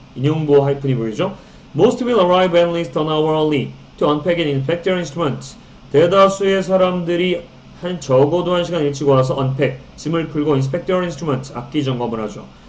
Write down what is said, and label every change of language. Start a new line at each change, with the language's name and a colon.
Korean: 인용부호 하이픈이 보이죠?
English: Most will arrive at least an hour early to unpack and inspect their instruments.
Korean: 대다수의 사람들이 적어도 1시간 일찍 와서 unpack, 짐을 풀고
English: inspect their instruments,
Korean: 악기 점검을 하죠.